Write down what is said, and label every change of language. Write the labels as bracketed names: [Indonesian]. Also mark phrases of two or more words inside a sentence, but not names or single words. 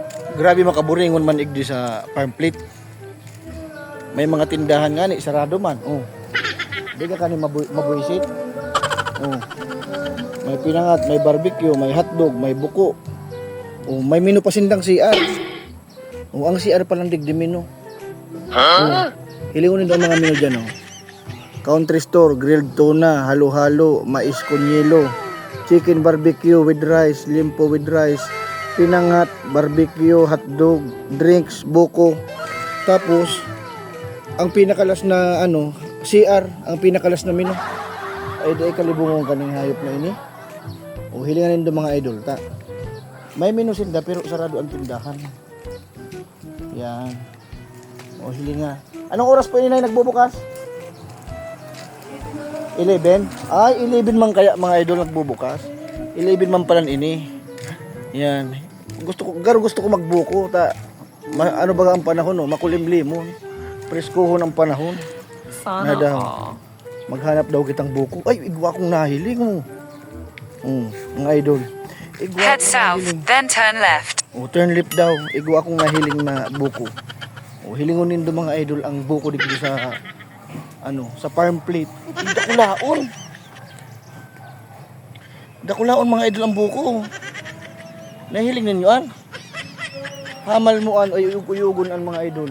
[Bikol] Grabe makaburingon man igdi sa farm plate. May mga tindahan nga ni sarado man. Oh. Di ka kani mabuisit. Oh. May pinangat, may barbecue, may hotdog, may buko. Oh, may menu pa sindang CR. Oh, ang CR pa lang digdi menu. Oh. Hilingunin daw ang mga menu dyan, oh. [English] Country store, grilled tuna, [Bikol] halo-halo, mais con yelo, [English] chicken barbecue with rice, limpo with rice, [Bikol] pinangat, barbecue, hotdog, drinks, buko. Tapos, ang pinakalas na ano, CR, ang pinakalas na menu. Ay di kalibungon kaning hayop na ini. O hilinganin do mga idol ta. May menu sinda pero sarado ang tindahan. Yan. O hilinga. Anong oras po ini na nagbubukas? 11? Ay, 11 man kaya mga idol nagbubukas. 11 man pala ini. Yan. Gusto ko magbuko ta. Ano ba ang panahon no? Makulimlimon. Preskuhon ang panahon. Sana all. Maghanap daw kitang buko. Ay, igwa akong nahiling mo. Mga idol. Igwa [English] Head [Bikol] akong [English] south, [Bikol] nahiling. [English] then turn left. Turn left [Bikol] daw. Igwa akong nahiling na buko. Hilingunin do mga idol ang buko dito sa sa farm plate. Dakulaon. Dakulaon mga idol ang buko. Nahiling ninyo an. Hamal mo an ay uyugon ang mga idol.